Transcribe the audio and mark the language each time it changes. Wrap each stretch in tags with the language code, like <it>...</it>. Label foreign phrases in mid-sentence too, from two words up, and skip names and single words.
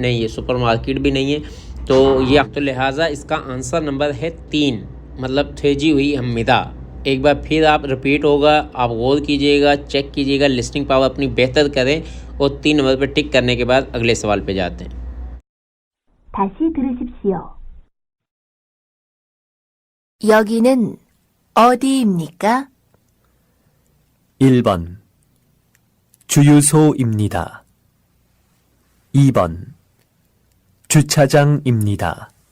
<ur>نہیں، یہ</ur> <en>super market</en> <ur>بھی نہیں ہے۔ تو یہ تو لہٰذا اس کا آنسر نمبر ہے 3، مطلب</ur> <ko>테지 후이 입니다.</ko> <ur>ایک بار پھر آپ ریپیٹ ہوگا، آپ غور کیجیے گا، چیک کیجیے گا,</ur> <en>listing power</en> <ur>اپنی بہتر کریں اور 3 نمبر پہ ٹک کرنے کے بعد اگلے سوال پہ جاتے ہیں.</ur> <ko>다시 들으십시오. 여기는 어디입니까? 1번 주유소입니다. 2번 주차장입니다.</ko>